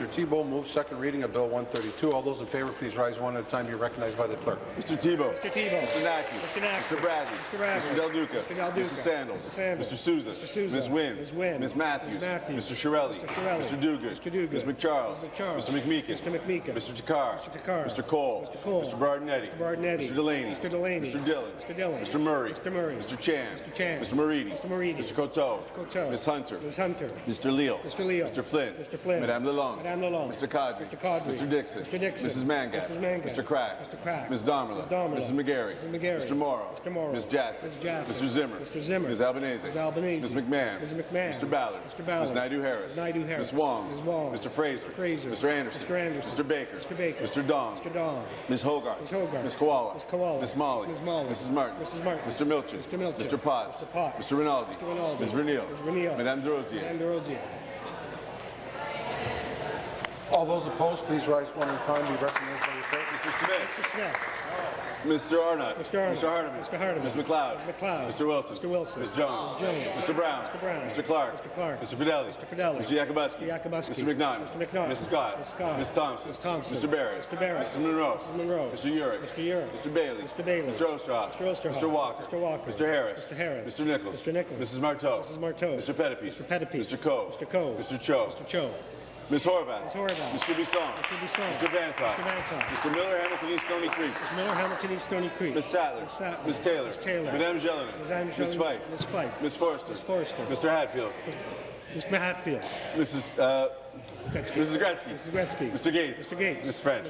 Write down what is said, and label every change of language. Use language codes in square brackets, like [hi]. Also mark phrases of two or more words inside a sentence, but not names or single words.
[en] Thibeault moved second reading of Bill 132. All those in favour, please rise one at a time. Be recognized by the clerk. Mr. Thibeault. Mr. Thibeault. Mr. Naki. Mr. Naki. Mr. Bradley. Mr. Bradley. Mr. Del Duca. Mr. Del Duca. Mr. Sandals. Mr. Sandals. Mr. Sousa. Mr. Sousa. Ms. Wynne. Ms. Wynne. Ms. Matthews. Ms. Matthews. Mr. Shirelli. Mr. Shirelli. Mr. Duguid. Mr. Duguid. Ms. McCharles. Mr. McCharles. Mr. McMeekin. Mr. McMeekin. Mr. Takar. Mr. Takar. Mr. Cole. Mr. Cole. Mr. Bardinetti. Mr. Bardinetti. Mr. Delaney. Mr. Delaney. Mr. Dillon. Mr. Dillon. Mr. Murray. Mr. Murray. Mr. Chan. Mr. Chan. Mr. Moridi. Mr. Moridi. Mr. Coteau. Mr. Coteau. Ms. Hunter. Ms. Hunter. Mr. Leal. Mr. Leal. Mr. Flynn. Mr. Flynn. Madame Lalonde. Madame Lalonde. Mr. Cadre. Mr. Cadre. Mr. Dixon. Mr. Dixon. Mrs. Mangat. Mrs. Mangat. Mr. Crack. Mr. Crack. Ms. Domerla. Ms. Domerla. Mrs. McGarry. Mrs. McGarry. Mr. Morrow. Mr. Morrow. Ms. Jassy. Ms. Jassy. Mr. Zimmer. Mr. Zimmer. Ms. Albanese. Ms. Albanese. Ms. McMahon. Ms. McMahon. Mr. Ballard. Mr. Ballard. Ms. Naidu-Harris. Ms. Naidu-Harris. Ms. Wong. Ms. Wong. Mr. Fraser. Mr. Fraser. Mr. Anderson. Mr. Anderson. Mr. Baker. Mr. Baker. Mr. Dong. Mr. Dong. Ms. Hogarth. Ms. Hogarth. Ms. Koala. Ms. Koala. Ms. Molly. Ms. Molly. Mrs. Martin. Mrs. Martin. Mr. Milchin. Mr. Milchin. Mr. Potts. Mr. Potts. Mr. Rinaldi. Mr. Rinaldi. Ms. Renil. Ms. Renil. Madame Derosier. Madame Derosier. All those opposed, please rise one at a time. Be recognized by the clerk. Mr. Smith. Mr. Smith. Mr. Arnott. Mr. Arnott. Mr. Hardeman. Mr. Hardeman. Ms. McLeod. Ms. McLeod. Mr. Wilson. Mr. Wilson. Ms. Jones. Ms. Jones. Mr. Brown. Mr. Brown. Mr. Clark. Mr. Clark. Mr. Fidelli. Mr. Fidelli. Mr. Yakubuski. Mr. Yakubuski. Mr. McNaughton. Mr. McNaughton. Ms. Scott. Ms. Scott. Ms. Thompson. Ms. Thompson. Mr. Barrett. Mr. Barrett. Mrs. Monroe. Mrs. Monroe. Mr. Urick. Mr. Urick. Mr. Bailey. Mr. Bailey. Mr. Osterhoff. Mr. Osterhoff. Mr. Walker. Mr. Walker. Mr. Harris. Mr. Harris. Mr. Nichols. Mr. Nichols. Mrs. Marteau. Mrs. Marteau. Mr. Pettipies. Mr. Pettipies. Mr. Coe. Mr. Coe. Mr. Cho. Mr. Cho. Ms. Horvath. Ms. Horvath. Mr. Bisson. Mr. Bisson. Mr. Vantoff. Mr. Vantoff. Mr. Miller, Hamilton East Stony Creek. Mr. Miller, Hamilton East Stony Creek. Ms. Sattler. Ms. Sattler. Ms. Taylor. Ms. Taylor. Madame Jelena. Madame Ms. Jelena. Fife. Ms. Fife. Ms. Forster. Ms. Forster. Mr. Hatfield. Mr. Hatfield. Mrs. Gretzky. Mrs. Gretzky. Mrs. Gretzky. Mr. Gates. Mr. Gates. Ms. French.